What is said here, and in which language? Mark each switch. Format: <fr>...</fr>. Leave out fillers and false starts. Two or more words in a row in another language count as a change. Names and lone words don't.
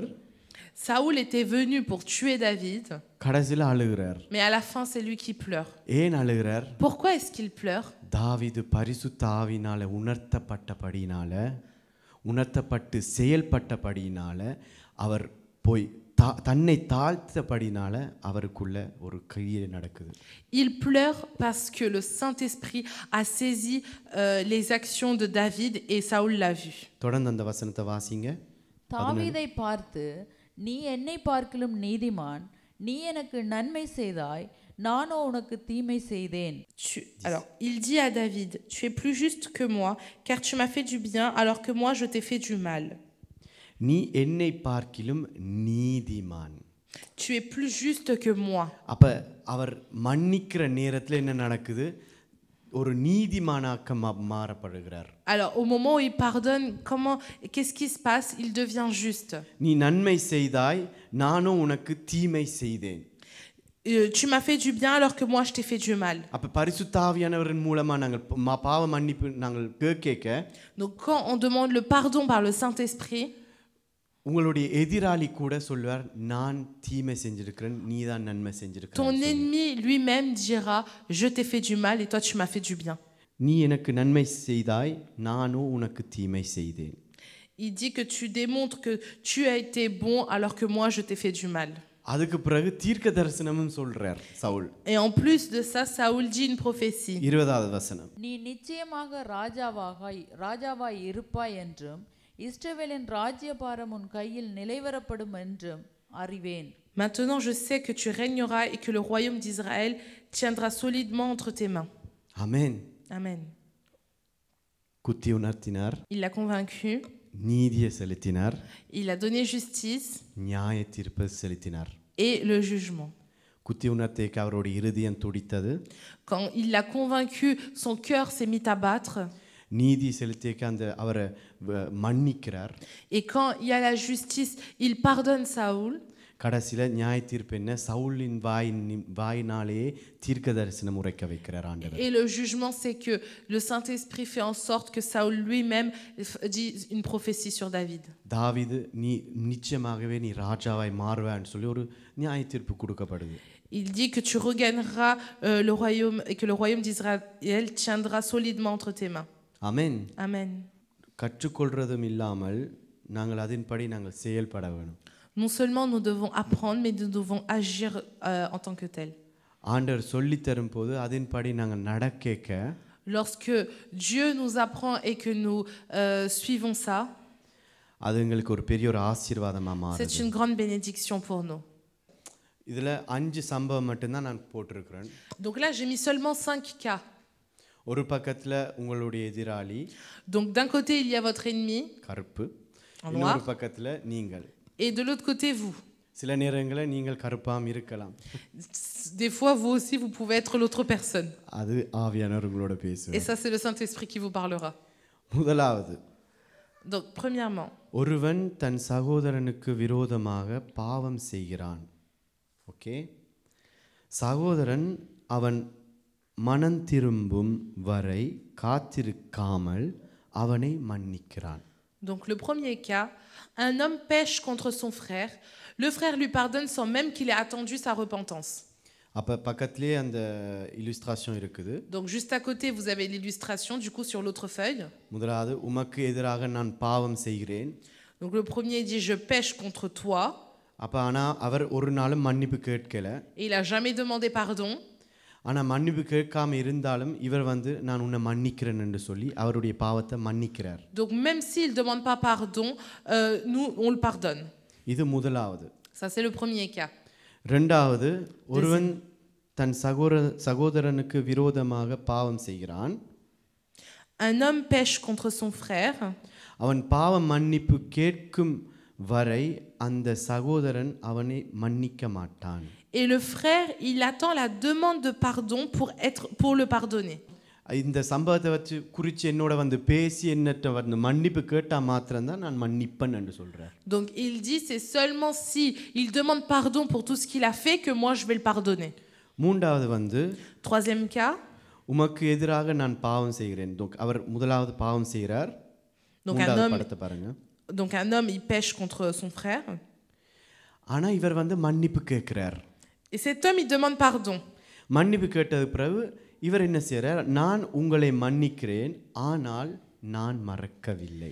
<fr>Saoul était venu pour tuer David.</fr> <ta>கடைசில அழுகிறார்.</ta> <fr>Mais à la fin, c'est lui qui pleure.</fr> <ta>ஏன் அழுகிறார்?</ta> <fr>Pourquoi est-ce qu'il pleure?</fr> <ta>தாவீது பரிசுத்த ஆவியினால உணர்த்தப்பட்டு செயல்பட்டபடியினால அவர் போய் தன்னை தாழ்த்தபடினால அவருக்குள்ள ஒரு கிரியை நடக்குது.</ta> <fr>Il pleure parce que le Saint-Esprit a saisi les actions de David et Saoul l'a vu.</fr> <ta>தொடர்ந்து அந்த வசனத்தை வாசிங்க. தாவீதை பார்த்து, நீ என்னை பார்க்கிலும் நீதிமான், நீ எனக்கு நன்மை செய்தாய், நானோ உனக்கு தீமை செய்தேன்.</ta> <fr>Alors, il dit à David, tu es plus juste que moi, car tu m'as fait du bien, alors que moi je t'ai fait du mal.</fr> <ta>நீ என்னை பார்க்கிலும் நீதிமான்.</ta> <fr>Tu es plus juste que moi.</fr> <ta>அப்ப அவர் மன்னிக்கிற நேரத்துல என்ன நடக்குது? ஒரு நீதிமானாக மாறப்படுகிறார்.</ta> <fr>Alors, au moment où il pardonne, qu'est-ce qui se passe? Il devient juste.</fr> <ta>நீ நன்மை செய்தாய், நானும் உனக்கு தீமை செய்தேன்.</ta> <fr>Tu m'as fait du bien alors que moi je t'ai fait du mal.</fr> <ta>அப்ப பரிசுத்த ஆவியானவரின் மூலமா நாங்கள் பாவ மன்னிப்பு நாங்கள் கேட்க,</ta> <fr>donc quand on demande le pardon par le Saint-Esprit,</fr> <ta>உங்களுடைய எதிராளி கூட சொல்வார், நான் தீமை செஞ்சிருக்கிறேன், நீ தான் நன்மை செஞ்சிருக்கிறாய்.</ta> <fr>ton ennemi lui-même dira, je t'ai fait du mal et toi tu m'as fait du bien.</fr> <ta>நீ எனக்கு நன்மை செய்தாய், நானும் உனக்கு தீமை செய்தேன்.</ta> <fr>Il dit que tu démontres que tu as été bon alors que moi je t'ai fait du mal.</fr> <ta>அதுக்கு பிறகு தீர்க்க தரிசனமும் சொல்றார் சவுல்.</ta> <fr>Et en plus de ça, Saoul dit une prophétie.</fr> <ta>20வது வசனம். நீ நிச்சயமாக ராஜாவாய் இருப்பாய் என்றும், இஸ்ரவேலின் ராஜ்யபாரம் உன் கையில் நிலைவரப்படும் என்றும் அறிவேன்.</ta> <fr>Maintenant je sais que tu régneras et que le royaume d'Israël tiendra solidement entre tes mains. Amen. Amen.</fr> <ta>குத்தி உணர்த்தினார்.</ta> <fr>Il l'a convaincu.</fr> <ta>நீதியை செலுத்தினார்.</ta> <fr>Il a donné justice.</fr> <ta>நியாய தீர்ப்பை செலுத்தினார்.</ta> <fr>Et le jugement.</fr> <ta>குத்தி உணர்த்தேக்கு அவருடைய இருதயம் துடித்தது.</ta> <fr>Quand il l'a convaincu, son cœur s'est mis à battre.</fr> <ta>நீதி செலுத்தேக்கு அவரை மன்னிக்கிறார்.</ta> <fr>Et quand il y a la justice, il pardonne Saoul.</fr> <ta>கடைசில நியாய தீர்ப்பு என்ன? சவுலின் வாயினாலே தீர்க்க தரிசனம் உரைக்க வைக்கிறார் ஆண்டவர்.</ta> <fr>Et le jugement, c'est que le Saint-Esprit fait en sorte que Saoul lui-même dit une prophétie sur David.</fr> <ta>தாவீது நீ நிச்சயமாகவே நீ ராஜாவாய் மாறுவான்னு சொல்லி ஒரு நியாய தீர்ப்பு கொடுக்கப்படுது.</ta> <fr>Il dit que tu regagneras le royaume et que le royaume d'Israël tiendra solidement entre tes mains. Amen. Amen.</fr> <ta>கற்றுக்கொள்றதும் இல்லாமல் நாங்கள் அதன்படி நாங்கள் செயல்பட வேணும்.</ta> <fr>Non seulement nous devons apprendre, mais nous devons agir en tant que tel.</fr> <ta>ஆண்டவர் சொல்லி தரும் போது அதன்படி நாங்கள் நடக்க,</ta> <fr>lorsque Dieu nous apprend et que nous suivons ça,</fr> <ta>அது எங்களுக்கு ஒரு பெரிய ஒரு ஆசீர்வாதமா மாறுது.</ta> <fr>c'est une grande bénédiction pour nous.</fr> <ta>இதுல 5 சம்பவம் மட்டும் தான் நான் போட்டுருக்கிறேன்.</ta> <fr>Donc là j'ai mis seulement 5 cas.</fr> <ta>ஒரு பக்கத்துல உங்களுடைய எதிராளி,</ta> <fr>donc d'un côté il y a votre ennemi,</fr> <ta>கருப்பு, இன்னொரு பக்கத்துல நீங்கள்,</ta> <fr>et de l'autre côté vous.</fr> <ta>சில நேரங்களில் நீங்கள் கருப்பாம் இருக்கலாம்.</ta> <fr>Des fois vous aussi vous pouvez être l'autre personne.</fr> <ta>அது ஆவியானவர் உங்களோட பேசுவார்.</ta> <fr>Et ça c'est le Saint-Esprit qui vous parlera.</fr> <ta>முதலாவது,</ta> <fr>donc premièrement,</fr> <ta>ஒருவன் தன் சகோதரனுக்கு விரோதமாக பாவம் செய்கிறான். ஓகே, சகோதரன் அவன் மனம் திரும்பும் வரை காத்திருக்காமல் அவனை மன்னிக்கிறான்.</ta> <fr>Donc le premier cas, un homme pêche contre son frère, le frère lui pardonne sans même qu'il ait attendu sa repentance.</fr> <ta>அப்போ பக்கத்துலேயே அந்த illustration இருக்குது.</ta> <fr>Donc juste à côté, vous avez l'illustration, du coup sur l'autre feuille.</fr> <ta>முதலாவது உமக்கு எதிராக நான் பாவம் செய்கிறேன்.</ta> <fr>Donc le premier dit je pêche contre toi.</fr> <ta>அப்போ ஆனால் அவர் ஒரு நாளும் மன்னிப்பு கேட்கல.</ta> <fr>Et il a jamais demandé pardon.</fr> <ta>ஆனால் மன்னிப்பு கேட்காம இருந்தாலும் இவர் நான் உன்னை மன்னிக்கிறேன் என்று சொல்லி அவருடைய பாவத்தை மன்னிக்கிறார்.</ta> <fr>Donc même s'il demande pas pardon, nous on le pardonne.</fr> <ta>இது முதலாவது.</ta> <fr>Ça c'est le premier cas.</fr> <ta>இரண்டாவது ஒருவன் தன் சகோதரனுக்கு விரோதமாக பாவம் செய்கிறான்.</ta> <fr>Un homme pêche contre son frère.</fr> <ta>அவன் பாவ மன்னிப்பு கேட்கும் வரை அந்த சகோதரன் அவனை மன்னிக்க மாட்டான்.</ta> <fr>Et le frère, il attend la demande de pardon pour le pardonner.</fr> <ta>இந்த சம்பவத்தை வச்சு குறித்து என்னோட பேசி என்னட்ட மன்னிப்பு கேட்டா மாத்திரம்தான் நான் மன்னிப்பேன் என்று சொல்றார்.</ta> <fr>Donc il dit c'est seulement si il demande pardon pour tout ce qu'il a fait que moi je vais le pardonner.</fr> <ta>மூன்றாவது</ta> <fr>troisième cas.</fr> <ta>உமக்கு எதிராக நான் பாவம் செய்கிறேன். donc அவர் முதலாவது பாவம் செய்கிறார். மூன்றாவது படத்தை பாருங்க.</ta> <fr>Donc un homme il pêche contre son frère.</fr> <ta>ஆனா இவர் மன்னிப்பு கேட்கிறார்.</ta> <fr>Et cet homme il demande pardon.</fr> <ta>மன்னிப்பு கேட்டது பிறகு இவர் என்ன செய்றார்? நான் உங்களை மன்னிக்கிறேன் ஆனால் நான் மறக்கவில்லை.</ta>